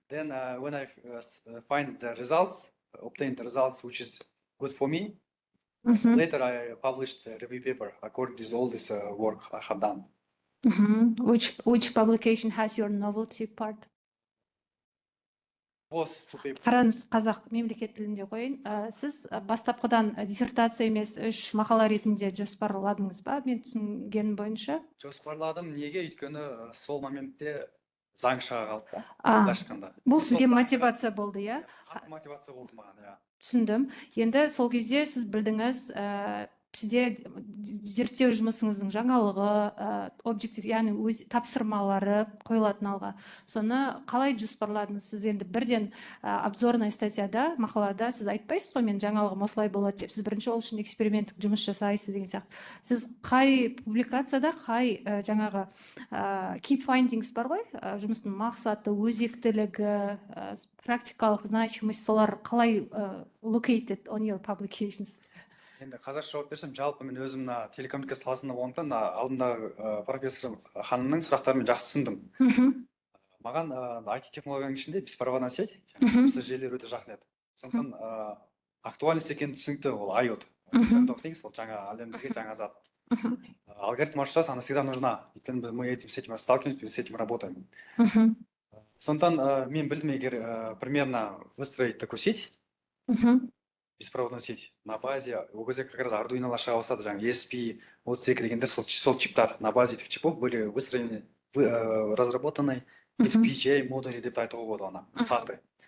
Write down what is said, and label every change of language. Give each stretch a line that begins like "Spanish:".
English: Then when I find the results, obtain the results which is good for me, Mhm. later I published the review paper according to all this work I have done. Mhm. Which publication has your novelty part? Both two papers.
Kazakh: Қараңыз, қазақ мемлекет тілінде қойын. Сіз бастапқыдан диссертация емес 3 мақала ретінде жоспарладыңыз ба? Мен түсінгенім бойынша. Жоспарладым. Неге? Өйткені сол моментте заң шыға қалды да. Былайша айтқанда. Бұл сізге мотивация болды, иә? Қатты мотивация болды маған, иә. Түсіндім. Енді сол кезде сіз білдіңіз, сізде зерттеу жұмысыңыздың жаңалығы, объектив, яғни өз тапсырмалары қойылатын алға. Соны қалай жоспарладыңыз? Сіз енді бірден обзорный статьяда, мақалада сіз айтпайсыз ғой, мен жаңалығым осылай болады деп. Сіз бірінші ол үшін эксперименттік жұмыс жасайсыз деген сияқты. Сіз қай публикацияда, қай жаңағы key findings бар ғой, жұмыстың мақсаты, өзектілігі, практикалық значимость, солар қалай
English: located on your publications?
Kazakh: Енді қазақша жауап берсем, жалпы мен өзім телекоммуникация саласында болғандықтан алдындағы профессор ханымның сұрақтарын жақсы түсіндім. Маған IT технологияның ішінде
Russian: беспроводная сеть,
Kazakh: сымсыз желілер өте жақын еді. Сондықтан актуальность екені түсінікті, ол IoT. Ол жаңа әлемдегі жаңа зат.
Russian: Алгоритм маршрутизации, она всегда нужна. Өйткені мы с этим сталкиваемся, с этим работаем.
Kazakh: Сондықтан мен білдім, егер
Russian: примерно выстроить такую сеть, беспроводную сеть на базе,
Kazakh: ол кезде
Russian: как раз Arduino'лар шыға бастады, жаңағы ESP, OCK дегендер, сол чиптар на базе этих чипов были выстроены, разработаны FPGA модули
Kazakh: деп айтуға болады ана, паты.